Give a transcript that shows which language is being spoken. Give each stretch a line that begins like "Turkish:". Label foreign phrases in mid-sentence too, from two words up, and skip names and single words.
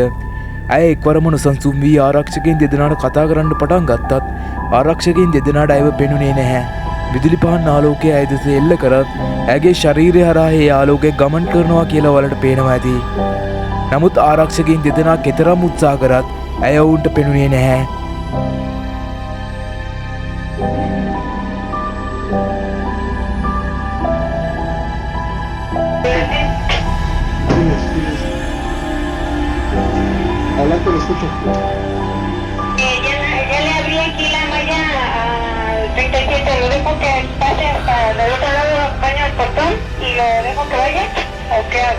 Sinhala: ඇය එක්වරම නොසන්සුන් වී ආරක්ෂකයන් දෙදෙනාට කතා කරන්න පටන් ගත්තත් ආරක්ෂකයන් දෙදෙනාට ඇයව පෙනුනේ නැහැ. විදුලි පහන් ආලෝකය ඇය දෙස එල්ල කරත් ඇයගේ ශරීරය හරහා ඒ ආලෝකය ගමන් කරනවා කියලා ඔයාලට පේනවා ඇති. නමුත් ආරක්ෂකයන් දෙදෙනා කෙතරම් උත්සාහ කරත් ඇය ඔවුන්ට පෙනුනේ නැහැ.
Spanish: Adelante, lo escucho. Ya le abrí aquí la malla al 37, lo dejo que pase hasta del otro lado, baño el portón y lo dejo que vaya, ¿o qué hago?